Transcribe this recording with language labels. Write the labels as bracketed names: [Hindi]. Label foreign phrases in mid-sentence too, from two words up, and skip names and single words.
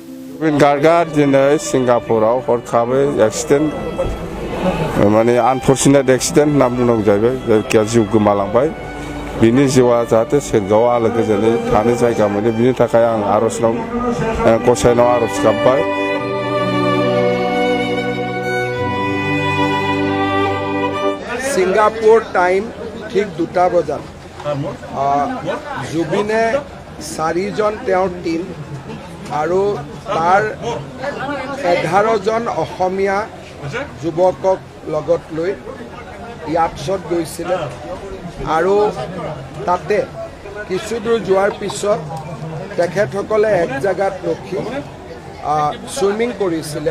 [Bodo] जुबिन गार्गआ दिनै सिंगापुराव हरखाबै एक्सिडेन्ट माने [English] unfortunate accident [Bodo] होनना बुंनांगौ जाहैबाय जायखिया जिउ गोमालांबाय बिनि जिउआ जाहाथे सोरगोआव आलो गोजोनै थानो जायगा मोनो बिनि थाखाय आं आर'जनाव गसाइनाव आर'ज गाबबाय। [Assamese] ছিংগাপুৰ টাইম ঠিক 2টা বজাত জুবিনে 4জন তেওঁৰ টিম আৰু তাৰ 11জন অসমীয়া যুৱকক লগত লৈ ইয়াতছত গৈছিলে আৰু তাতে কিছু দূৰ যোৱাৰ পিছত তেখেতসকলে এক জায়গাত ৰখি সুইমিং কৰিছিলে।